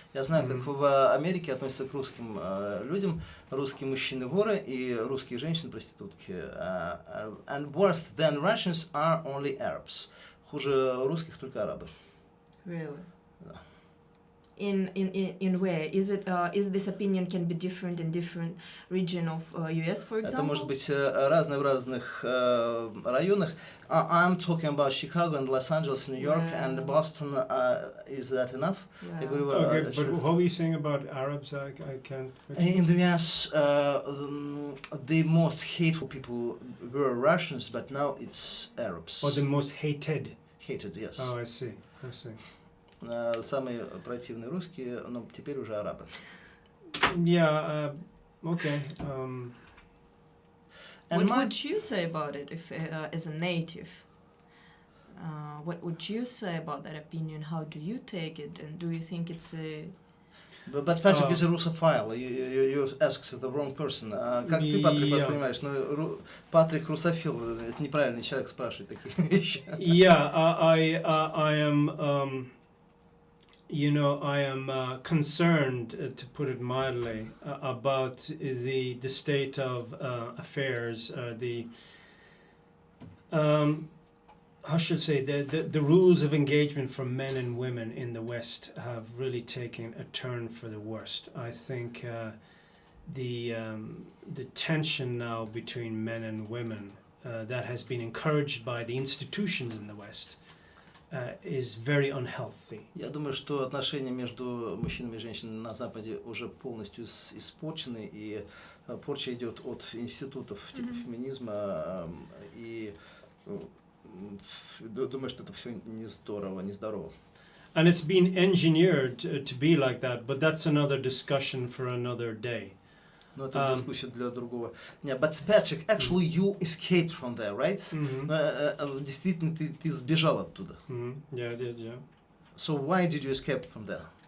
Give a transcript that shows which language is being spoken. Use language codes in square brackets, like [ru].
[ru] Я знаю, как в Америке относятся к русским людям. Русские мужчины воры и русские женщины проститутки. [en] And worse than Russians are only Arabs. [ru] Хуже русских только арабы. [en] Really? [ru] Да. [en] In where? Is this opinion can be different in different region of US, for example? [ru] Это может быть разное в разных районах. [en] I'm talking about Chicago and Los Angeles, New York and Boston. Is that enough? [ru] Я говорю, [en] Okay, but what were you saying about Arabs? I can't. In the US, the most hateful people were Russians, but now it's Arabs. Or the most hated. Hated, yes. Oh, I see. [ru] Самые противные русские, но теперь уже арабы. [en] Yeah, okay. What would you say about it if, as a native? What would you say about that opinion? How do you take it? And do you think it's a... But Patrick is a Russophile. You ask the wrong person. [ru] Как ты, Патрик, воспринимаешь? Ну, Патрик русофил. Это неправильный человек спрашивает такие вещи. [en] Yeah, I am... you know, I am concerned, to put it mildly, about the state of affairs. How should I say, the rules of engagement for men and women in the West have really taken a turn for the worst. I think the tension now between men and women that has been encouraged by the institutions in the West is very unhealthy. [ru] Я думаю, что отношения между мужчинами и женщинами на Западе уже полностью испорчены, и порча идет от институтов типа феминизма, и думаю, что это все не здорово. [en] And it's been engineered to be like that, but that's another discussion for another day. [ru] Но это дискуссия для другого дня. [en] But Patrick, actually you escaped from there, right? [ru] Действительно, ты сбежал оттуда. [en] Yeah, I did, yeah. So why did you escape from there?